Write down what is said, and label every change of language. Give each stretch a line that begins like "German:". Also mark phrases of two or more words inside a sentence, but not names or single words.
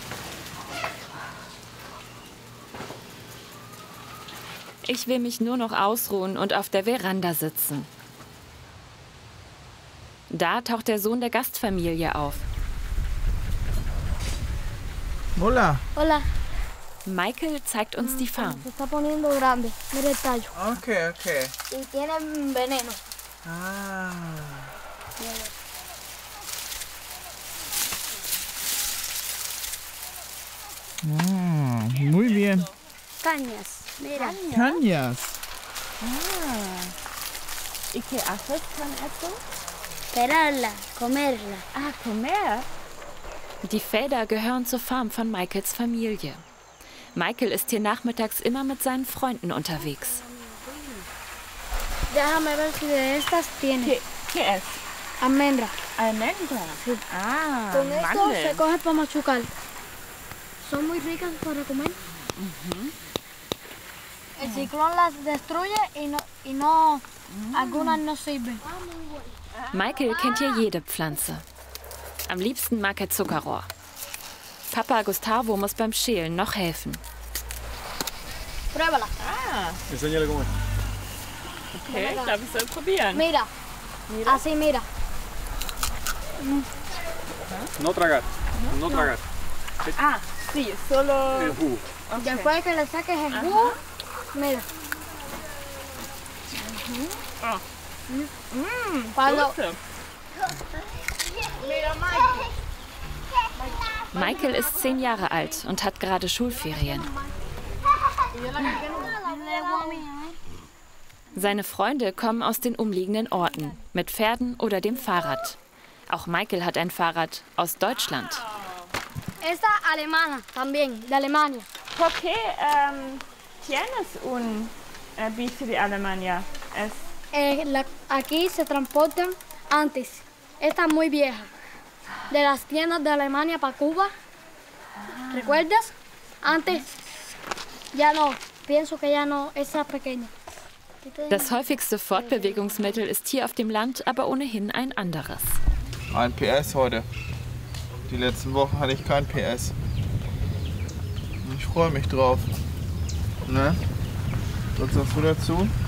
German: Ich will mich nur noch ausruhen und auf der Veranda sitzen. Da taucht der Sohn der Gastfamilie auf.
Spanish: Hola. Hola.
German: Michael zeigt uns die Farm.
Spanish: Se está poniendo grande. Mira el tallo.
English: Okay, okay.
Spanish: Y tiene veneno. Ah. Muy bien. Cañas. Mira. Cañas. ¿Y qué haces con eso? Esperarla, comerla. Ah, comer.
German: Die Felder gehören zur Farm von Michaels Familie. Michael ist hier nachmittags immer mit seinen Freunden unterwegs.
Spanish: Déjame ver si de estas tiene. ¿Qué es? Almendra. Almendra. Sí. Ah, Con esto
German: mandel.
Spanish: se coge para machucar. Son muy ricas para comer. El ciclón las destruye y no algunas no sirven.
German: Michael kennt hier jede Pflanze. Am liebsten mag er Zuckerrohr. Papa Gustavo muss beim Schälen noch helfen.
Spanish: Pruébala. Enséñale cómo es.
German: Okay, ich glaube, ich soll probieren.
Spanish: Mira. Así mira. No tragar. No tragar. Ah, sí, solo... El jugo. Después que le saques el jugo, mira. Cuando
German: Gute. Michael ist 10 Jahre alt und hat gerade Schulferien. Seine Freunde kommen aus den umliegenden Orten, mit Pferden oder dem Fahrrad. Auch Michael hat ein Fahrrad aus Deutschland.
Spanish: esta alemana también, de Alemania. ¿Por qué tienes un bici de Alemania? Es Aquí se transportan antes. Esta es muy vieja. De las tiendas de Alemania para Cuba. ¿Recuerdas? Antes ya no. Pienso que ya no. Esa es pequeña.
German: Das häufigste Fortbewegungsmittel ist hier auf dem Land aber ohnehin ein anderes. Ein PS heute. Die letzten Wochen hatte ich kein PS. Ich freue mich drauf. Ne? Was sagst du dazu?